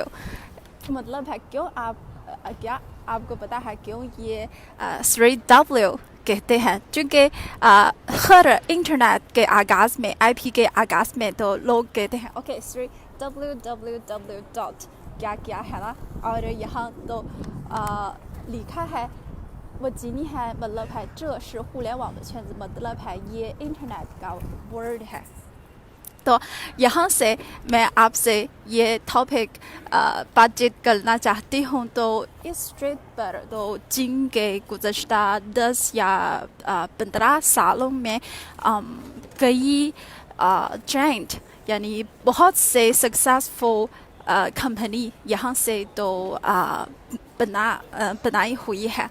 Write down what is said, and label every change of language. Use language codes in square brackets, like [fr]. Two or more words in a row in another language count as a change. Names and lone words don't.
[ur] مطلب ہے کیوں آپ کیا آپ کو پتا ہے کیوں یہ 3W کہتے ہیں? کیونکہ ہر انٹرنیٹ کے آغاز میں، آئی پی کے آغاز میں تو لوگ کہتے ہیں اوکے 3www ڈاٹ کیا کیا ہے نا. اور یہاں تو لکھا ہے وہ چینی ہے، مطلب ہے [zh] 这是互联网的圈子， [ur] مطلب ہے یہ انٹرنیٹ کا ورڈ ہے. تو یہاں سے میں آپ سے یہ ٹاپک بات چیت کرنا چاہتی ہوں. تو اس سٹریٹ پر تو چین کے گزشتہ 10 یا 15 سالوں میں کئی جائنٹ یعنی بہت سے [en] successful company [ur] یہاں سے تو بنائی ہوئی ہے.